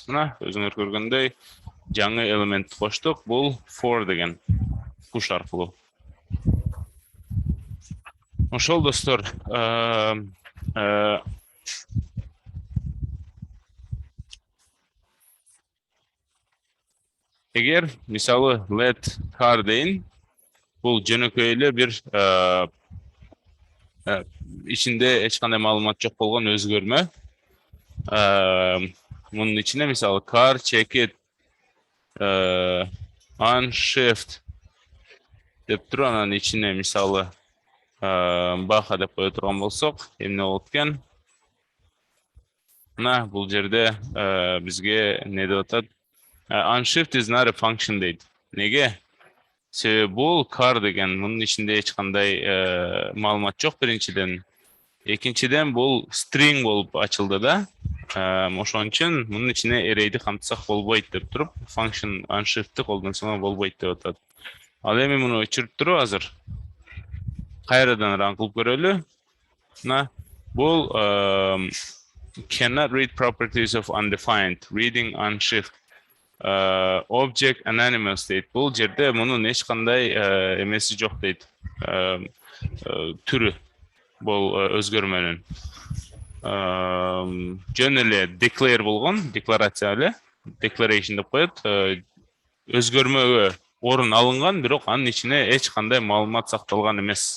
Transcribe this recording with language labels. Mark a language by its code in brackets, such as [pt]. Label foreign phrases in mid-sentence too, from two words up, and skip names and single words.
[ky] Мына өзүңөр көргөндөй жаңы элемент коштук, бул for деген push аркылуу. Ошол достор, эгер мисалы [en] let car [ky] дейин, бул жөнөкөй эле бир ичинде эч кандай маалымат жок болгон өзгөрмө. Мунун ичине мисалы [en] car checkit unshift [ky] деп туруп, анан ичине мисалы баха деп кое турган болсок, эмне болот экен? Мына бул жерде бизге не деп атат? [en] Unshift is not a function [ky] дейт. Неге? Себеби бул car деген мунун ичинде эч кандай маалымат жок биринчиден. Экинчиден бул string болуп ачылды да. Ошон үчүн мунун ичине array'ди камтысак болбойт деп туруп, [en] function unshift'ти [ky] колдонсоң болбойт деп атат. Ал эми муну өчүрүп туруп азыр кайрадан ран кылып көрөлү. Мына бул [en] cannot read properties of undefined, reading unshift. Object anonymous дейт. [ky] Бул жерде мунун эч кандай эмеси жок дейт. Түрү бул өзгөрмөнүн. Жөн эле declare болгон, декларация эле, declaration деп коет. Өзгөрмөгө орун алынган, бирок анын ичине эч кандай маалымат сакталган эмес.